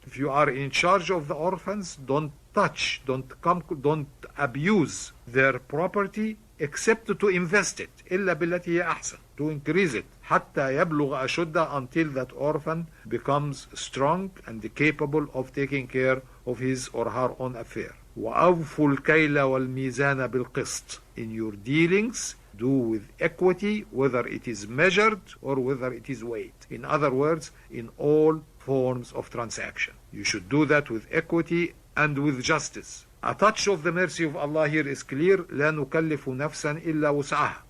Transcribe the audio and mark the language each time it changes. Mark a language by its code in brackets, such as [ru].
[en] If you are in charge of the orphans, don't touch, don't abuse their property except to invest it. [ar] إلا بالتي هي أحسن. [en] To increase it. [ar] حتى يبلغ أشده, [en] until that orphan becomes strong and capable of taking care of his or her own affair. [ar] وأوفوا الكيل والميزان بالقسط. [en] In your dealings, do with equity, whether it is measured or whether it is weighed. In other words, in all forms of transaction. You should do that with equity and with justice. A touch of the mercy of Allah here is clear. [ar] لا نكلف نفسا إلا وسعها.